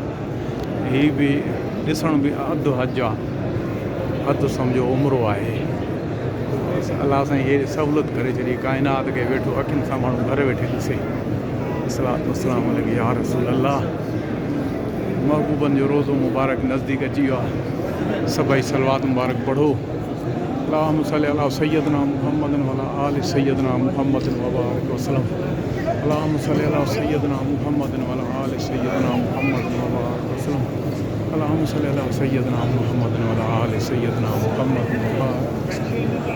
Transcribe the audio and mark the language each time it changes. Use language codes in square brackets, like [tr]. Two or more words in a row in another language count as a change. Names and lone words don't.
[sd] हीअ बि ॾिसण बि अधु हज आहे, अधु सम्झो उमिरो आहे। अलाह साईं इहे सहूलियत करे छॾी काइनात खे वेठो अखियुनि सां माण्हू घरु वेठे ॾिसे। [ar] صلاة وسلام عليه يا رسول الله. [sd] महबूबनि जो रोज़ो मुबारक नज़दीक अची वियो आहे। सभई सलवात मुबारक पढ़ो। [ar] اللهم صل على سيدنا محمد وعلى آل سيدنا محمد وبارك وسلم. اللهم صل على سيدنا محمد وعلى آل سيدنا محمد وبارك وسلم. اللهم صل على سيدنا محمد وعلى آل سيدنا محمد وبارك وسلم.